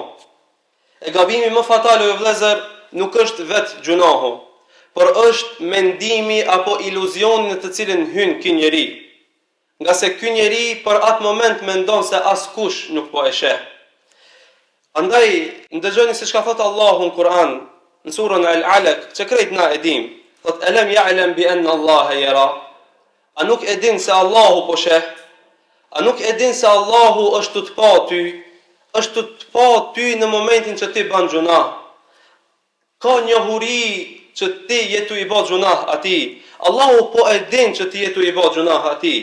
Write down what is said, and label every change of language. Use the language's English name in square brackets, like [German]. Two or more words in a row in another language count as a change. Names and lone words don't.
[Albanian] E gabimi më fatal o vëllezër nuk është vetë gjunahu, por është mendimi apo iluzioni në të cilin hyn ky njeri. Nga se ky njeri për atë moment mendon se askush nuk po e sheh. Andaj ndëgjoni se çka thot Allahu në Kur'an, në surën Al-Alaq, që krejt na e dim. [Arabic] Thot ألم يعلم بأن الله يرى. [Albanian] A nuk e din se Allahu po sheh? A nuk e din se Allahu është të pa ty? Është të pa ty në momentin që ti bën gjuna. Ka njohuri që ti jetu i bë gjunah atij. Allahu po e din që ti jetu i bë gjunah atij.